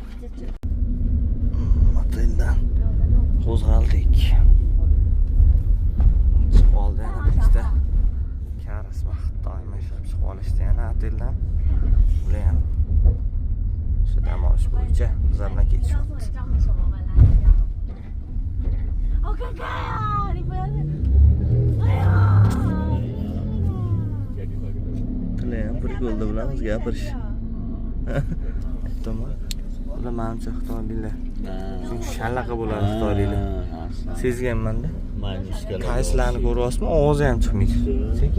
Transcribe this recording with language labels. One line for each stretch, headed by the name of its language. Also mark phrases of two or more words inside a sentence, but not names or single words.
Uzbek: Oteldan qo'zg'aldik. Chiqib oldi yana bitta. Karasmi, Xitoymi chiqib olishdi yana oteldan. Bular ham shu dam olish bo'yicha bizlar bilan ketishyapti.
Chinese: 好可爱啊！你不要！哎呀！
Uzbek: Tilayam prikolda bilamiz gapirish. Tamam. Ular menimcha Xitoyliklar. Chunki shalaqa bo'ladi Xitoyliklar. Sezganman-da. Qayslarni ko'ryapsizmi? Ovozi ham chiqmaydi. Sekin.